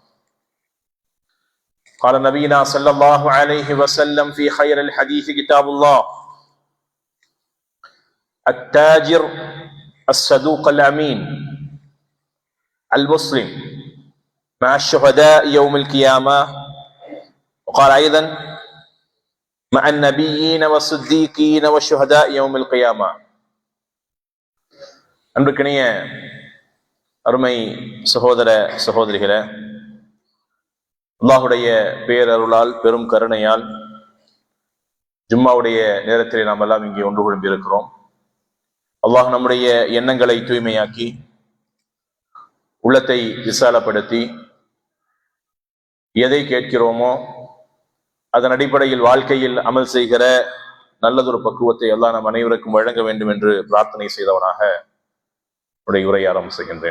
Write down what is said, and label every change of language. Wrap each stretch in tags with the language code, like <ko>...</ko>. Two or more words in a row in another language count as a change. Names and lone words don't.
<ar>قال نبينا صلى الله عليه وسلم في خير الحديث كتاب الله: التاجر الصدوق الأمين المسلم مع الشهداء يوم القيامة. وقال أيضا: مع النبيين والصديقين والشهداء يوم القيامة.</ar> <ta>அன்பிற்கினிய அருமை சகோதர சகோதரிகளே, அல்லாஹுடைய பேரருளால் பெரும் கருணையால் ஜும்மாவுடைய நேரத்தில் நாம் எல்லாம் இங்கே ஒன்று குழும்பி இருக்கிறோம். அல்லாஹ் நம்முடைய எண்ணங்களை தூய்மையாக்கி உள்ளத்தை விசாலப்படுத்தி எதை கேட்கிறோமோ அதன் அடிப்படையில் வாழ்க்கையில் அமல் செய்கிற நல்லதொரு பக்குவத்தை எல்லாம் நம் அனைவருக்கும் வழங்க வேண்டும் என்று பிரார்த்தனை செய்தவனாக உடைய உரையை ஆரம்பம் செய்கின்றேன்.</ta>